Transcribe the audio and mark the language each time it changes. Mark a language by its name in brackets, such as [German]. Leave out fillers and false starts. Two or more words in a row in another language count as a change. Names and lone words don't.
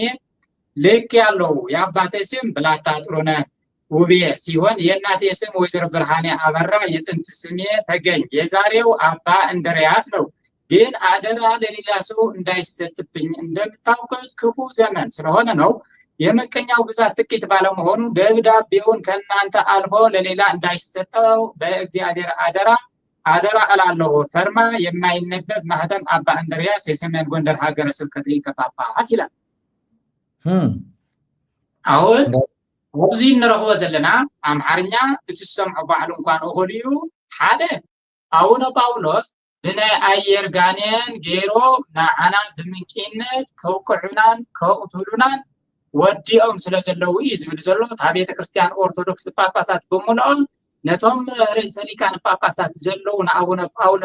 [Amharic] ልክ ያለው የአባቴ ስም ብላታ ጥሩነ ውቤ ሲሆን የእናቴ ስም ወይዘሮ ብርሃኔ አበራ የጥንት ስሜ ተገኝ የዛሬው አባ እንድሪያስ ነው ግን አደራ ለሌላ ሰው እንዳይሰጥብኝ እንደምታውቁት ክፉ ዘመን ስለሆነ ነው የመቀኛው ብዛት ጥቂት ባለመሆኑ ደብዳቤውን ከናንተ አልፎ ለሌላ እንዳይሰጠው በእግዚአብሔር አደራ እላለሁ ፈርማ የማይነበብ ማህተም አባ እንድሪያስ የሰሜን ጎንደር ሀገረ ስብከት ሊቀ ጳጳስ ይላል [Tigrinya] አሁን ወብዚ እንረኽቦ ዘለና አምሓርኛ እትሰምዑ ባዕሉ እንኳን እኹልዩ ሓደ አቡነ ጳውሎስ ብናይ አየር ጋኔን ጌሮ ንዓና ብምንቂነት ከውቅዑናን ከቕትሉናን ወዲኦም ስለዘለዉ እዩ ዝብል ዘሎ እታ ቤተ ክርስቲያን ኦርቶዶክስ ጳጳሳት ብምልኦም ነቶም ርእሰ ሊቃነ ጳጳሳት ዘለዉ ንአቡነ ጳውሎስ